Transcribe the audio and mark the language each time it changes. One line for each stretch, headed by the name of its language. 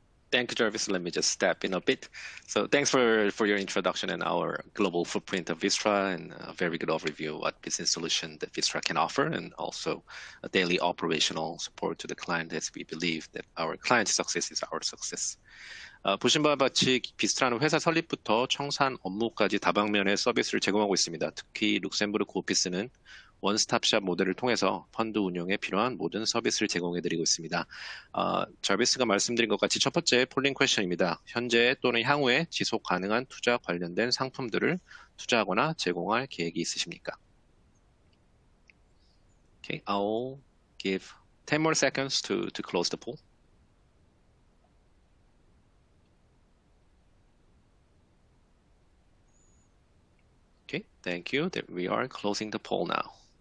English: Thank you, Jarvis. Let me just step in a bit. So thanks for your introduction and our global footprint of Vistra, and a very good overview of what business solution that Vistra can offer, and also a daily operational support to the client, as we believe that our client's success is our success.
Korean: 보신 바와 같이 비스트라는 회사 설립부터 청산 업무까지 다방면의 서비스를 제공하고 있습니다. 특히 룩셈부르크 오피스는 원스톱샵 모델을 통해서 펀드 운용에 필요한 모든 서비스를 제공해드리고 있습니다. 자비스가 말씀드린 것 같이 첫 번째 폴링 퀘션입니다. 현재 또는 향후에 지속 가능한 투자 관련된 상품들을 투자하거나 제공할 계획이 있으십니까?
English: Okay, I'll give 10 more seconds to close the poll. Okay, thank you. We are closing the poll now.